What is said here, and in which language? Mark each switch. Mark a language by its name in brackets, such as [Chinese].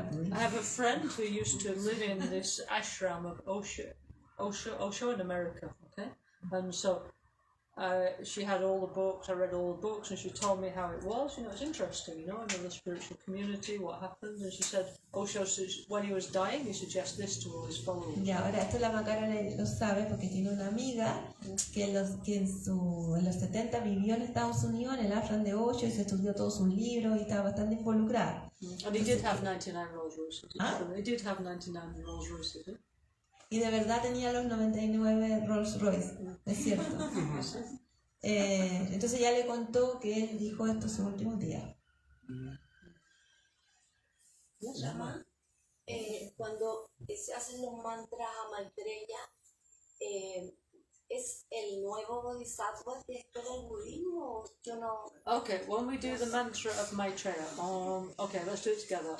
[English] I [Spanish] budistas. [English] have a friend who used to live in this ashram of Osho in America, okay? And so she had all the books, I read all the books, and she told me how it was. You know, it's interesting, you know, in the spiritual community, what happened. And she said, Osho, when he was dying, he suggests this to all his followers. [Spanish] Y ahora esto la Macara lo sabe porque tiene una amiga que en los 70 vivió en Estados Unidos, en el ashram de Osho, y se estudió todos sus libros y estaba bastante involucrada. [English] And he did have 99 Rolls Royces. ¿Ah? He did have 99 Rolls Royces. Eh? [Spanish] Y de verdad tenía los 99 Rolls Royce, es cierto. Entonces ya le contó que él dijo esto sus últimos días. Lama, cuando se hacen los mantras a Maitreya, ¿es el nuevo bodhisattva que es todo el budismo? Yo no... [English] Okay, when we do the mantra of Maitreya, okay, let's do it together.